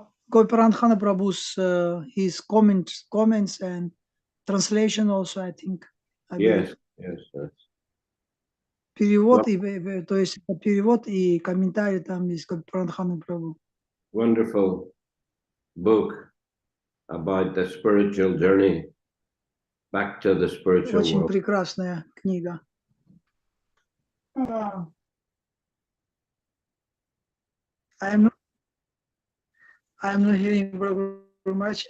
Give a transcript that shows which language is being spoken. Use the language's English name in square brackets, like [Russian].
[English] Gopiparanthana Prabhu's his comments and translation also, I think. I believe. yes. [Russian] Перевод, то есть перевод и комментарий там есть Gopiparanthana Prabhu. [English] Wonderful book about the spiritual journey back to the spiritual [Russian] Очень [English] world. [Russian] прекрасная книга. [English] I'm not hearing very much.